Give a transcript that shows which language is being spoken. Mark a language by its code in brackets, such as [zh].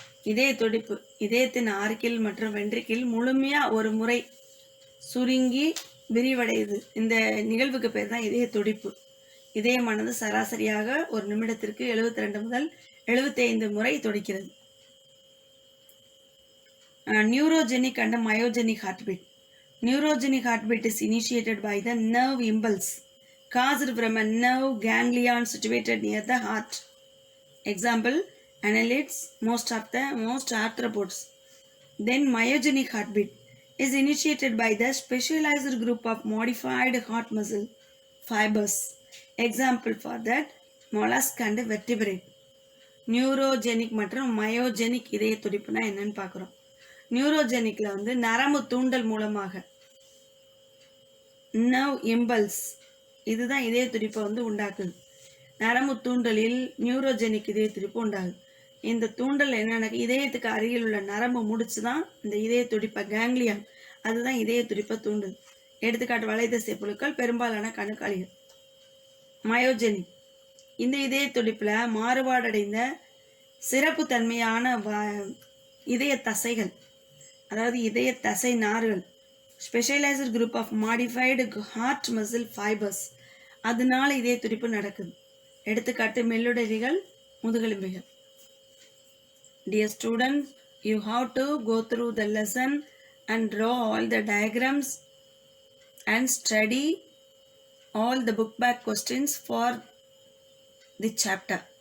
[ta] இதய துடிப்பு, இதயத்தின் ஆர்கில் மற்றும் வென்ட்ரிக்கில் முழுமையா ஒரு முறை சுருங்கி விரிவடையுது. இந்த நிகழ்வுக்கு பேர் தான் இதய துடிப்பு. இதயமானது சராசரியாக ஒரு நிமிடத்திற்கு 72 முதல் 75 முறை துடிக்கிறது. [en] Neurogenic and myogenic heartbeat. Neurogenic heartbeat is initiated by the nerve impulse caused from a nerve ganglion situated near the heart. Example, annelids, most arthropods. Then myogenic heartbeat is initiated by the specialized group of modified heart muscle fibers. Example for that, mollusk and vertebrate. [ta] Neurogenic மற்றும் myogenic இதய துடிப்புனா என்னன்னு பார்க்குறோம். நியூரோஜெனிக்ல வந்து நரம்பு தூண்டல் மூலமாக, nerve impulse, இதுதான் இதய துடிப்பை வந்து உண்டாக்குது. நரம்பு தூண்டலில் நியூரோஜெனிக் இதய துடிப்பு உண்டாகுது. இந்த தூண்டல் என்னென்ன, இதயத்துக்கு அருகில் உள்ள நரம்பு முடிச்சு தான் இந்த இதய துடிப்பை, கேங்லியான், அதுதான் இதய துடிப்பை தூண்டுது. எடுத்துக்காட்டு வலைதசை புழுக்கள், பெரும்பாலான கணுக்காலிகள். மயோஜெனிக், இந்த இதய துடிப்புல மாறுபாடடைந்த சிறப்பு தன்மையான இதய தசைகள், அதாவது இதய தசை நார்கள், [en] specialised group of modified heart muscle fibres, [ta] அதனால இதய துடிப்பு நடக்குது. எடுத்துக்காட்டு மெல்லுடலிகள், முதுகெலும்பிகள். [en] Dear students, you have to go through the lesson and draw all the diagrams and study all the book back questions for the chapter.